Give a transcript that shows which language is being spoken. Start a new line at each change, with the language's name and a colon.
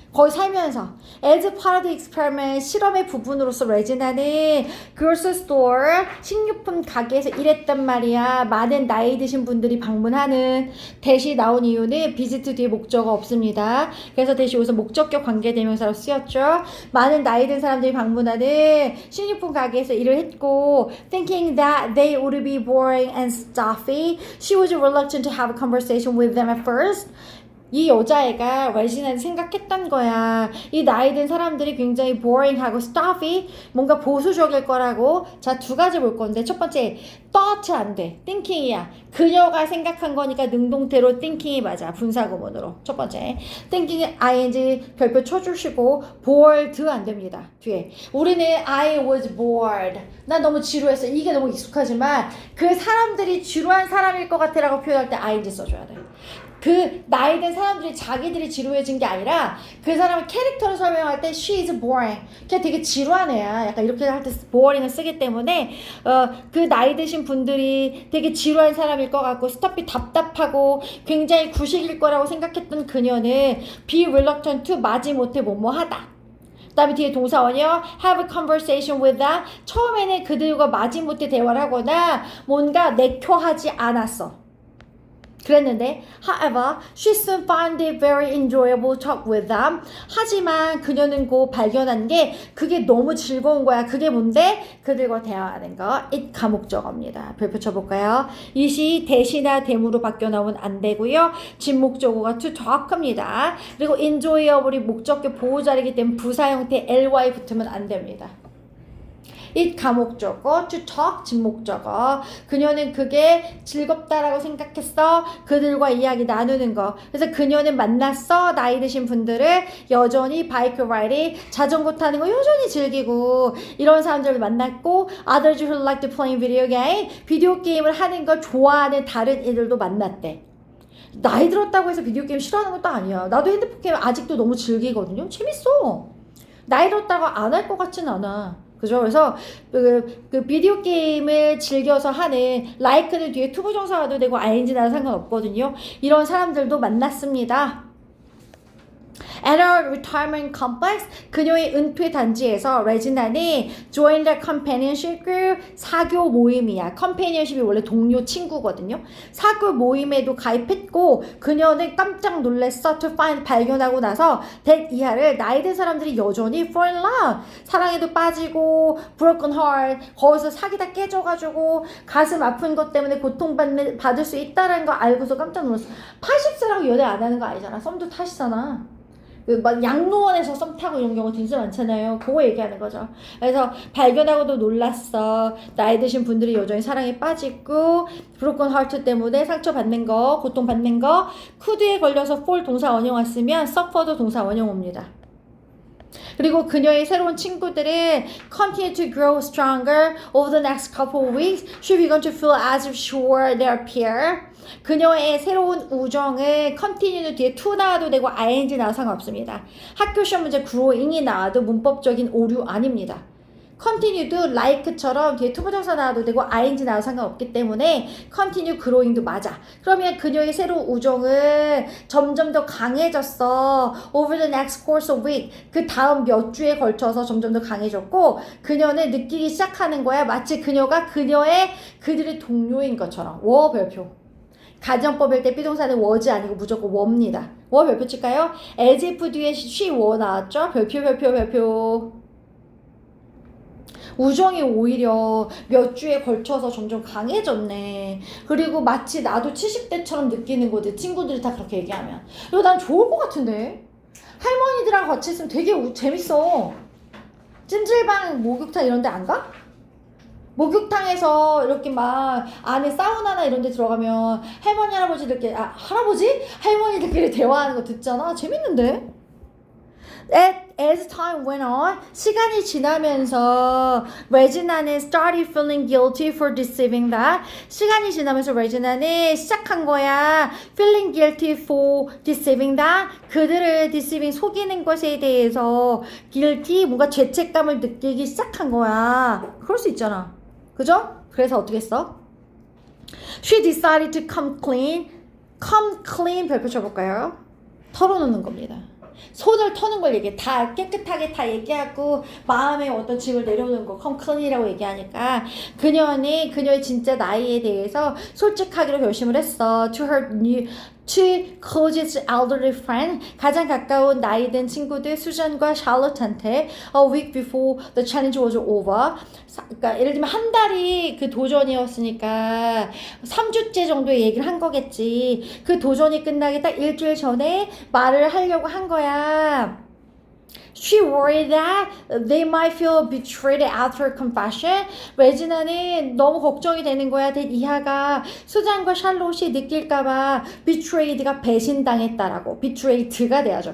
Korean: 거의 살면서
English: as part of the experiment
Korean: 실험의 부분으로서 레지나는
English: grocery store
Korean: 식료품 가게에서 일했단 말이야. 많은 나이 드신 분들이 방문하는 대시 나온 이유는 visit 뒤에 목적어 없습니다. 그래서 대시 여기서 목적격 관계대명사로 쓰였죠. 많은 나이 든 사람들이 방문하는 식료품 가게에서 일을 했고
English: thinking that they would be boring and stuffy, she was reluctant to have a conversation with them at first.
Korean: 이 여자애가 레지나는 생각했던 거야. 이 나이 든 사람들이 굉장히 boring하고 stuffy, 뭔가 보수적일 거라고. 자, 두 가지 볼 건데 첫 번째, thought 안 돼. thinking이야. 그녀가 생각한 거니까 능동태로 thinking이 맞아. 분사구문으로. 첫 번째. thinking ing 별표 쳐주시고 bored 안 됩니다. 뒤에.
English: 우리는 I was bored.
Korean: 난 너무 지루했어. 이게 너무 익숙하지만 그 사람들이 지루한 사람일 것 같아라고 표현할 때 ing 써줘야 돼. 그 나이 든 사람들이 자기들이 지루해진 게 아니라 그 사람의 캐릭터를 설명할 때 she is boring. 걔 되게 지루한 애야. 약간 이렇게 할 때 boring을 쓰기 때문에 그 나이 드신 분들이 되게 지루한 사람일 것 같고 스톱이 답답하고 굉장히 구식일 거라고 생각했던 그녀는 be reluctant to 마지못해 뭐뭐 하다. 그 다음에 뒤에 동사원이요.
English: have a conversation with them.
Korean: 처음에는 그들과 마지못해 대화를 하거나 뭔가 내켜하지 않았어. 그랬는데
English: however, she soon found it very enjoyable to talk with them.
Korean: 하지만 그녀는 곧 발견한 게 그게 너무 즐거운 거야. 그게 뭔데? 그들과 대화하는 거. it 가목적어입니다. 별표 쳐볼까요? it이 대시나 대무로 바뀌어 나오면 안 되고요. 진목적어가 to talk입니다. 그리고 enjoyable이 목적격 보호자리이기 때문에 부사 형태 ly 붙으면 안 됩니다. it 가목적어, to talk 직목적어. 그녀는 그게 즐겁다라고 생각했어. 그들과 이야기 나누는 거. 그래서 그녀는 만났어. 나이 드신 분들을 여전히 바이크 라이딩, 자전거 타는 거 여전히 즐기고 이런 사람들을 만났고
English: others who like to play video game,
Korean: 비디오 게임을 하는 걸 좋아하는 다른 이들도 만났대. 나이 들었다고 해서 비디오 게임 싫어하는 것도 아니야. 나도 핸드폰 게임 아직도 너무 즐기거든요. 재밌어. 나이 들었다고 안 할 것 같진 않아. 그죠? 그래서 그 비디오 게임을 즐겨서 하는 like는 뒤에 투부정사 와도 되고 ing 나도 상관없거든요. 이런 사람들도 만났습니다.
English: At our retirement complex,
Korean: 그녀의 은퇴 단지에서
English: 레지나는 joined the companionship group,
Korean: 사교 모임이야. companionship이 원래 동료 친구거든요. 사교 모임에도 가입했고 그녀는 깜짝 놀랐어. to find, 발견하고 나서 that 이하를 나이 든 사람들이 여전히 fall in love, 사랑에도 빠지고 broken heart, 거기서 사귀다 깨져가지고 가슴 아픈 것 때문에 고통받을 수 있다는 거 알고서 깜짝 놀랐어. 80세라고 연애 안 하는 거 아니잖아. 썸도 타시잖아. 막 양로원에서 썸 타고 이런 경우 진짜 많잖아요. 그거 얘기하는 거죠. 그래서 발견하고도 놀랐어. 나이 드신 분들이 여전히 사랑에 빠지고 브로큰 하트 때문에 상처받는 거, 고통받는 거. could에 걸려서 fall 동사 원형 왔으면 suffer도 동사 원형 옵니다. 그리고 그녀의 새로운 친구들은
English: continue to grow stronger over the next couple of weeks. She began to feel as if sure their peer.
Korean: 그녀의 새로운 우정은 continue는 뒤에 to 나와도 되고 ing 나와도 상관없습니다. 학교 시험 문제 growing이 나와도 문법적인 오류 아닙니다. continue도 like처럼 뒤에 투부정사 나와도 되고 ing 나와도 상관없기 때문에 continue growing도 맞아. 그러면 그녀의 새로운 우정은 점점 더 강해졌어.
English: over the next course of week.
Korean: 그 다음 몇 주에 걸쳐서 점점 더 강해졌고 그녀는 느끼기 시작하는 거야. 마치 그녀가 그들의 동료인 것처럼. 워 별표. 가정법일 때 비동사는 was 아니고 무조건 were입니다. 워 별표 칠까요? as if 뒤에 she were 나왔죠? 별표. 우정이 오히려 몇 주에 걸쳐서 점점 강해졌네. 그리고 마치 나도 70대처럼 느끼는 거지. 친구들이 다 그렇게 얘기하면. 이거 난 좋을 것 같은데. 할머니들이랑 같이 있으면 되게 재밌어. 찜질방, 목욕탕 이런 데 안 가? 목욕탕에서 이렇게 막 안에 사우나나 이런 데 들어가면 할머니 할아버지들끼리 할머니들끼리 대화하는 거 듣잖아. 재밌는데?
English: As time went on,
Korean: 시간이 지나면서 레지나는
English: started feeling guilty for deceiving that.
Korean: 시간이 지나면서 레지나는 시작한 거야.
English: feeling guilty for deceiving that.
Korean: 그들을 deceiving 속이는 것에 대해서 guilty 뭔가 죄책감을 느끼기 시작한 거야. 그럴 수 있잖아. 그죠? 그래서 어떻게 했어?
English: She decided to come clean
Korean: 별표 쳐볼까요? 털어놓는 겁니다. 손을 터는 걸 얘기해. 다 깨끗하게 다 얘기하고 마음에 어떤 짐을 내려놓는 거 come clean이라고 얘기하니까 그녀는 그녀의 진짜 나이에 대해서 솔직하기로 결심을 했어.
English: To closest elderly friend,
Korean: 가장 가까운 나이 든 친구들 수잔과 샬롯한테
English: a week before the challenge was over.
Korean: 그러니까 예를 들면 한 달이 그 도전이었으니까 3주째 정도의 얘기를 한 거겠지. 그 도전이 끝나기 딱 일주일 전에 말을 하려고 한 거야.
English: She worried that they might feel betrayed after confession.
Korean: 레지나는 너무 걱정이 되는 거야. 이하가 수잔과 샬롯이 느낄까봐 betrayed가 배신당했다라고. betrayed가 돼야죠.